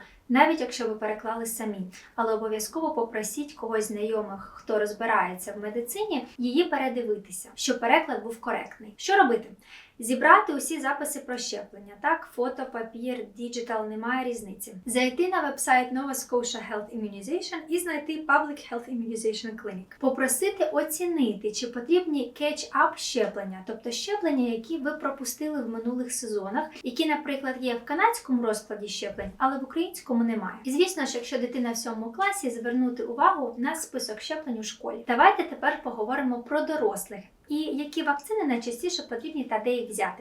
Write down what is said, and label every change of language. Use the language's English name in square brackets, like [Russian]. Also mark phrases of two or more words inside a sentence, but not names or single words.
[Ukrainian] Навіть якщо ви переклали самі. Але обов'язково попросіть когось знайомих, хто розбирається в медицині, її передивитися, щоб переклад був коректний. Що робити? Зібрати усі записи про щеплення. Так, фото, папір, діджитал, немає різниці. Зайти на вебсайт Nova Scotia Health Immunization і знайти Public Health Immunization Clinic. Попросити оцінити, чи потрібні catch-up щеплення, тобто щеплення, які ви пропустили в минулих сезонах, які, наприклад, є в канадському розкладі щеплень, але в українському немає. І звісно ж, якщо дитина в 7 класі, звернути увагу на список щеплень у школі. Давайте тепер поговоримо про дорослих. І які вакцини найчастіше потрібні та де їх взяти.